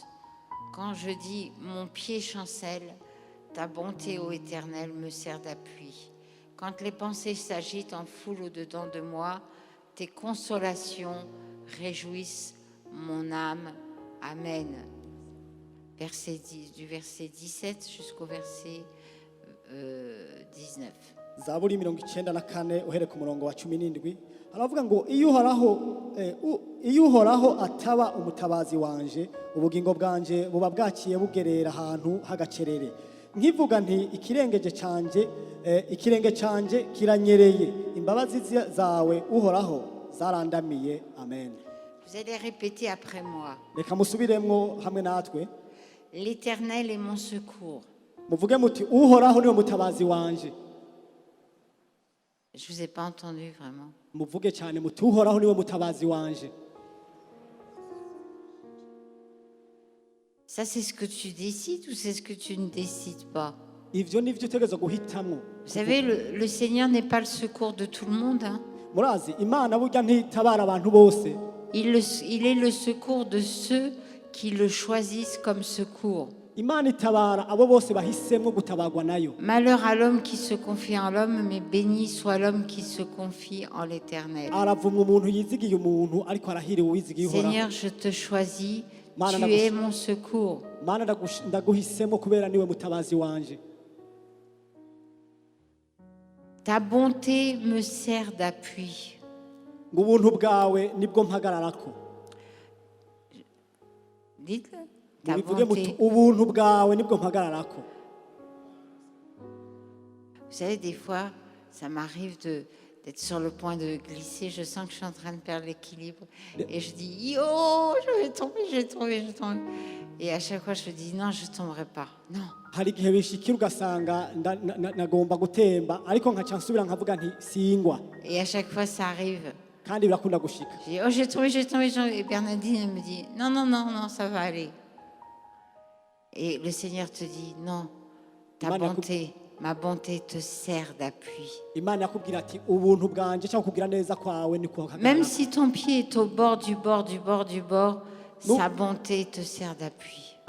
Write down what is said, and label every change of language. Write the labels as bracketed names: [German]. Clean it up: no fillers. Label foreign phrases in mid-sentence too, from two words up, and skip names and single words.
[French] Quand je dis mon pied chancelle, ta bonté, ô Éternel, me sert d'appui. Quand les pensées s'agitent en foule au-dedans de moi, tes consolations réjouissent mon âme. Amen. Du verset 17 jusqu'au verset 19. [Rundi] Zaburi 94 uhere ku murongo wa 17 aravuga ngo iyo uhoraho ataba umutabazi wanje ubugingo bwanje buba bwakiye bugerera ahantu hagacerere nkivuga nti ikirenge canje kiranyereye imbabazi zawe uhoraho zarandamiye. Amen. [French] Vous allez répéter après moi. [Rundi] Reka musubiremwo hamwe natwe. [French] L'Éternel est mon secours. [Rundi] Muvuge muti uhoraho niwe mutabazi wanje. [French] Je vous ai pas entendu vraiment. [Rundi] Muvuge cyane muti uhoraho niwe mutabazi wanje. [French] Ça c'est ce que tu décides ou c'est ce que tu ne décides pas? [Rundi] Ivyo nivyo utegereza guhitamwo. [French] Vous savez, le Seigneur n'est pas le secours de tout le monde. Hein? [Rundi] Murazi Imana burya ntitabara abantu bose. [French] Il est le secours de ceux qui le choisissent comme secours. [Rundi] Imana itabara abo bose bahisemwo gutabagwa nayo. [French] Malheur à l'homme qui se confie en l'homme, mais béni soit l'homme qui se confie en l'Éternel. [Rundi] Aravumwa umuntu yizigiye umuntu ariko arahiriwe wizigiye uhora. [French] Seigneur, je te choisis. Tu es mon secours. [Rundi] Mana ndaguhisemo kubera niwe mutabazi wanje. [French] Ta bonté me sert d'appui. [Rundi] Ngubuntu bwawe nibwo mpagararako. [French] Dites-le. [Rundi] Ubuntu bwawe nibwo mpagararako. [French] Vous savez, des fois, ça m'arrive d'être sur le point de glisser. Je sens que je suis en train de perdre l'équilibre. Et je dis, yo, je vais tomber. Et à chaque fois, je dis, non, je ne tomberai pas. Non. [Rundi] Hari igihe bishikira ugasanga nagomba gutemba ariko nkaca nsubira nkavuga nti singwa. [French] Et à chaque fois, ça arrive. [Rundi] Kandi birakunda gushika. [French] Je dis, oh, j'ai tombé. Et Bernadine, elle me dit, non, ça va aller. Et le Seigneur te dit, non, ma bonté te sert d'appui. Même si ton pied est au bord du bord, sa bonté te sert d'appui.